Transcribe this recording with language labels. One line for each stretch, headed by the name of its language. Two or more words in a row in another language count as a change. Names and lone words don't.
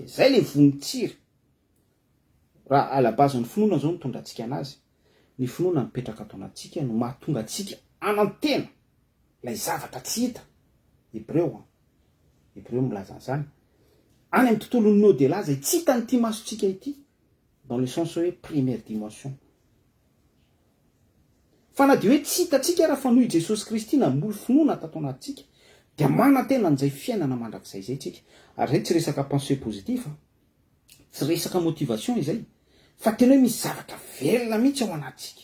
Malagasy: Zay le vonintsiry. Raha alabasan'ny finoana zao mitondrantsika anazy. Ny finoana mipetraka ato anatsika no mahatonga atsika anantena lay zavatra tsy hita. Hebreo milaza an'izany. Any amin'ny tontolon'ny au-delà zay tsy hitany ity masontsika ity,
French: dans le sens hoe première dimension.
Malagasy: Fa na dia hoe tsy hitantsika raha fa noho Jesosy Kristy namboly finoana tato anatsika dia manantena an'izay fiainana mandrakizay zay tsika. Ary zay tsy resaka
French: pensée positive,
Malagasy: tsy resaka motivation izay, fa tena hoe misy zavatra velona mihitsy ao anatsika.